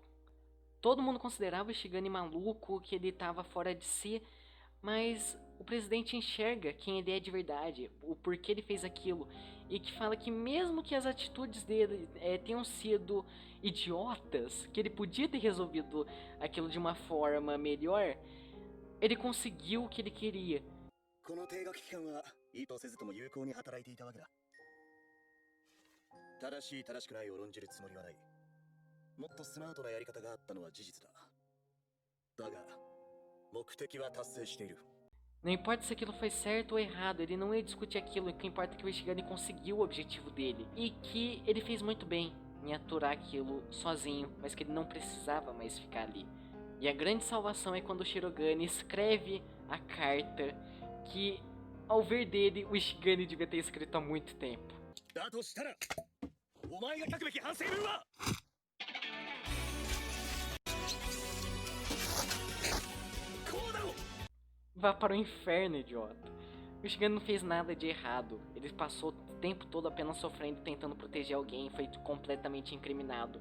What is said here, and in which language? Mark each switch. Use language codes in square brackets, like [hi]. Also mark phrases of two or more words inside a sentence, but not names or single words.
[pt] Todo mundo considerava o Ishigami maluco, que ele estava fora de si, mas o presidente enxerga quem ele é de verdade, o porquê ele fez aquilo, e que fala que mesmo que as atitudes dele tenham sido idiotas, que ele podia ter resolvido aquilo de uma forma melhor, ele conseguiu o que ele queria. [ja] この定額期間は意図せずとも有効に働いていたわけだ。正しい正しくないを論じるつもりはない。もっとスマートなやり方があったのは事実だ。だが、目的は達成している。 [pt] Não importa se aquilo foi certo ou errado, ele não ia discutir aquilo, o que importa é que o Ishigami conseguiu o objetivo dele. E que ele fez muito bem em aturar aquilo sozinho, mas que ele não precisava mais ficar ali. E a grande salvação é quando o Shirogane escreve a carta que, ao ver dele, o Ishigami devia ter escrito há muito tempo. [ja] だとしたら、お前が書くべき反省文は [pt] Vá para o inferno, idiota. O Ishigami não fez nada de errado. Ele passou o tempo todo apenas sofrendo, tentando proteger alguém, foi completamente incriminado.